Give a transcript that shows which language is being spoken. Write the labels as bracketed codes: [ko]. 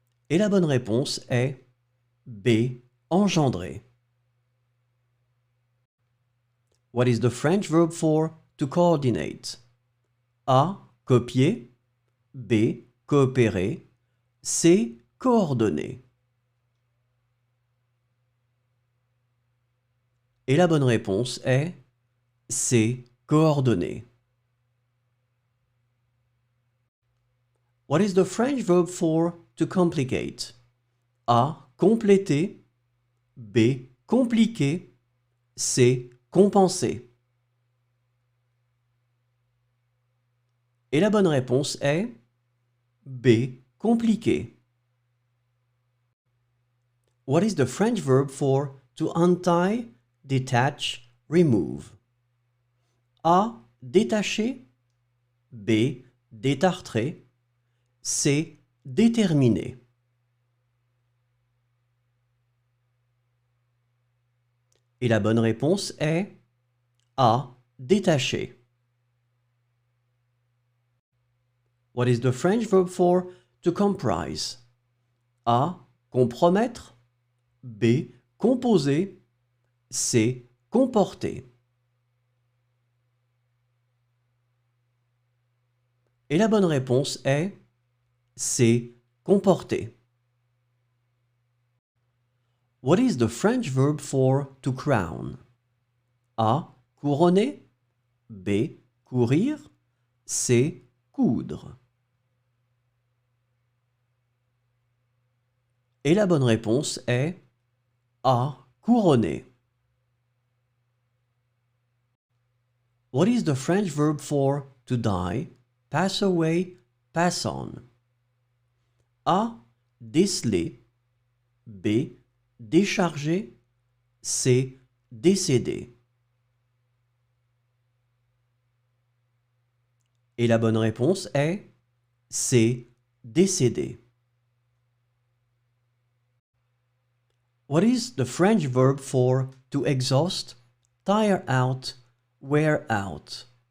[fr] Et la bonne réponse est B. Engendrer. [en] What is the French verb for to coordinate? [fr] A. Copier. B. Coopérer. C. Coordonner. Et la bonne réponse est C. Coordonner. [en] What is the French verb for to complicate? [fr] A. Compléter. B. Compliquer. C. Compenser. Et la bonne réponse est B. Compliquer. [en] What is the French verb for to untie, detach, remove? [fr] A. Détacher. B. Détartrer. C. Déterminer. Et la bonne réponse est A. Détacher. [en] What is the French verb for to comprise? [fr] A. Compromettre. B. Composer. C. Comporter. Et la bonne réponse est C. Comporter. [en] What is the French verb for to crown? [fr] A. Couronner. B. Courir. C. Coudre. Et la bonne réponse est A. Couronner. [en] What is the French verb for to die, pass away, pass on? [fr] A. Déceler. B. Décharger. C. Décéder. Et la bonne réponse est C. Décéder. [en] What is the French verb for to exhaust, tire out, wear out?